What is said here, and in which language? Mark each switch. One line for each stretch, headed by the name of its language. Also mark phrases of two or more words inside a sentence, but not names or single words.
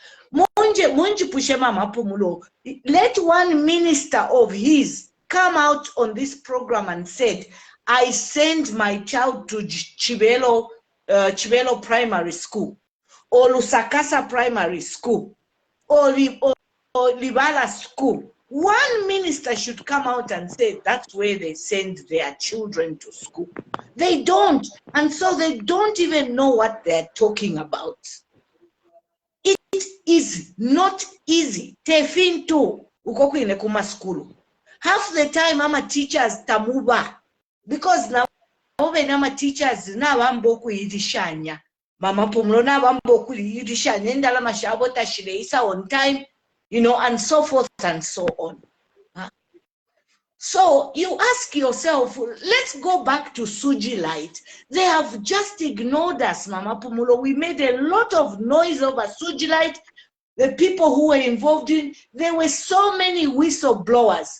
English: Let one minister of his come out on this program and said, I send my child to Chibelo Primary School, or Lusakasa Primary School, or Libala School. One minister should come out and say that's where they send their children to school. They don't, and so they don't even know what they're talking about. It is not easy.
Bemba: Tefinto ukokwine kuma school. Half the time ama teachers tamuba,
English: because now
Bemba: nama teachers na bamboku yidishanya. Mama Pumlo na bamboku yidishanya ndala mashabo tashireisa
English: on time. You know, and so forth and so on. So you ask yourself, let's go back to Suji Light. They have just ignored us, Mama Pumulo. We made a lot of noise over Suji Light. The people who were involved in, there were so many whistleblowers.